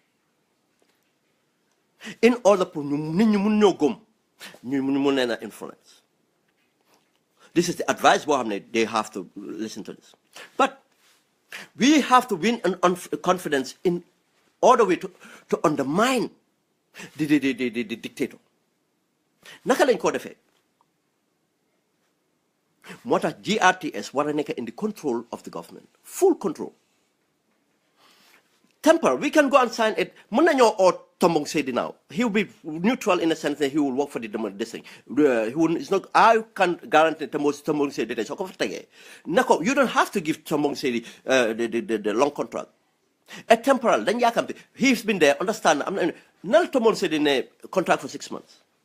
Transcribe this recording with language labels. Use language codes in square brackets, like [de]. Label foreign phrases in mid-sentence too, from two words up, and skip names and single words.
[en] In order to influence. This is the advice they have to listen to this. But we have to win confidence in order to undermine the dictator. [wo] Naka lañ ko defee moo tax GRTS war a nekk [en] in the control of the government, full control. Temporary, we can go and sign it. [wo] Mën nañoo oo [en] Tombong Seydi now. He will be neutral in a sense that he will work for this thing. It's not. I can guarantee Tombong Seydi. So you don't have to give Tombong Seydi the long contract. A temporal, then he's been there. Understand? [wo] Nal Tombong Seydi ne [en] contract for 6 months.